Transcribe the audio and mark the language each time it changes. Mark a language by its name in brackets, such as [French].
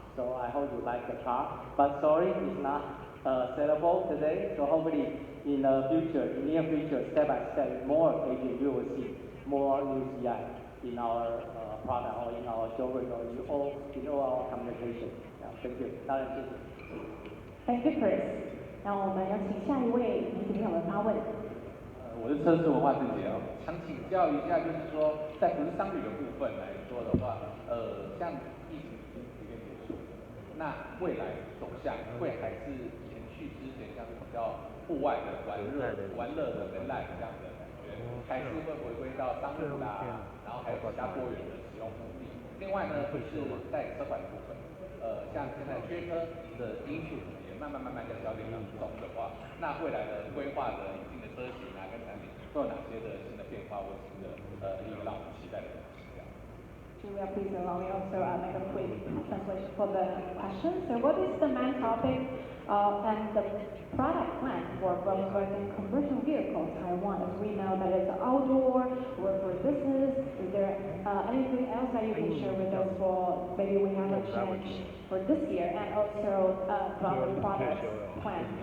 [English] So I hope you like the car. But sorry, it's not sellable today. So hopefully in the future, in near future, step by step, more occasions you will see more new CI in our product or in our showroom or in all our communication. Thank you. [Chinese] 当然谢谢。 [English] Thank you, Chris. [Chinese] 然后我们有请下一位媒体朋友们发问。我是车市文化自己哦，想请教一下，就是说在不是商旅的部分来说的话，像疫情已经逐渐结束，那未来走向会还是延续之前像比较户外的玩乐的跟 live 这样的感觉，还是会回归到商务啦，然后还有其他多元的使用目的。另外呢，就是在车款的部分，像现在缺车的因素也慢慢在消减当中的话，那未来的规划的引进的车型啊跟产品会有哪些的新的变化或新的一个让我们期待的东西？这样。 [English] Julia, please allow me also make a quick translation for the question. So what is the main topic and the product plan for Volkswagen commercial vehicle Taiwan? As we know that it's outdoor, or for business. Is there anything else that you can share with us for maybe we have a change for this year and also about the product plan?